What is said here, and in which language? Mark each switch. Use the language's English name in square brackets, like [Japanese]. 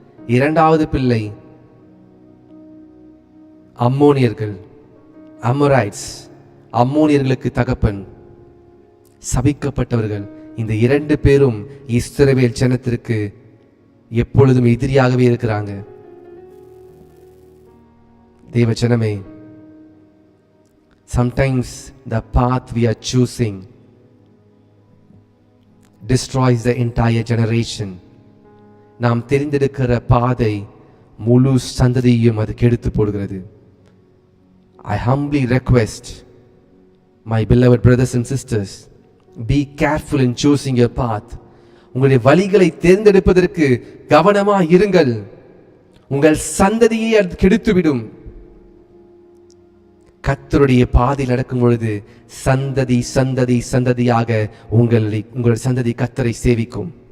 [Tamil] இரண்டாவது பிள்ளை அம்மோனியர்கள், அமோரைட்ஸ், அம்மோனியர்களுக்கு தகப்பன். சபிக்கப்பட்டவர்கள். இந்த இரண்டு பேரும் இஸ்ரவேல் ஜனத்திற்கு எப்பொழுதும் எதிரியாகவே இருக்கிறாங்க. தேவ ஜனமே, [English] sometimes the path we are choosing destroys the entire generation. [Tamil] நாம் தெரிந்தெடுக்கிற பாதை முழு சந்ததியையும் அது கெடுத்து போடுகிறது. [English] I humbly request my beloved brothers and sisters, be careful in choosing your path. [Tamil] உங்களுடைய வழிகளை தேர்ந்தெடுப்பதற்கு கவனமாக இருங்கள். உங்கள் சந்ததியை அது கெடுத்துவிடும். கர்த்தருடைய பாதையில் நடக்கும் பொழுது சந்ததி சந்ததி சந்ததியாக உங்கள் சந்ததி கர்த்தரை சேவிக்கும்.